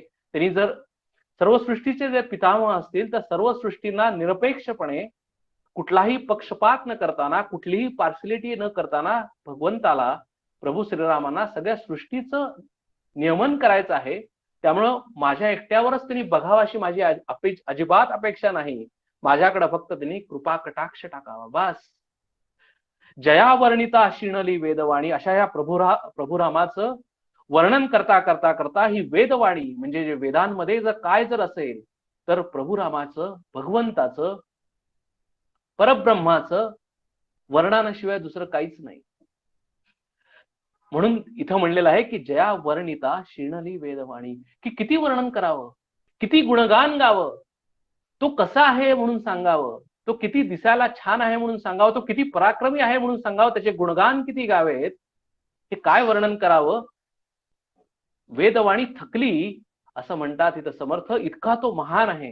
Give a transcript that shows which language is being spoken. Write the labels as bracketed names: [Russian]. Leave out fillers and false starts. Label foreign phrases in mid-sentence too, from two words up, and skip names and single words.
[Marathi] त्यांनी जर सर्व सृष्टीचे जे पितामह असतील तर सर्व सृष्टींना निरपेक्षपणे, कुठलाही पक्षपात न करताना, कुठलीही पार्शिलिटी न करताना भगवंताला, प्रभू श्रीरामांना सगळ्या सृष्टीचं नियमन करायचं आहे. त्यामुळं माझ्या एकट्यावरच त्यांनी बघावं अशी माझी अजिबात अपेक्षा नाही. माझ्याकडे फक्त त्यांनी कृपा कटाक्ष टाकावा, बस. जया वर्णिता शिणली वेदवाणी, अशा या प्रभुरामाचं वर्णन करता करता करता ही वेदवाणी, म्हणजे जे वेदांमध्ये जर काय जर असेल तर प्रभुरामाचं, भगवंताचं, परब्रह्माचं वर्णनाशिवाय दुसरं काहीच नाही. म्हणून इथं म्हणलेलं आहे की जया वर्णिता शिणली वेदवाणी, की किती वर्णन करावं, किती गुणगान गावं, तो कसा आहे म्हणून सांगावं, तो किती दिसायला छान आहे म्हणून सांगावं, तो किती पराक्रमी आहे म्हणून सांगावं, त्याचे गुणगान किती गावेत, हे काय वर्णन करावं. वेदवाणी थकली असं म्हणतात इथं समर्थ, इतका तो महान आहे.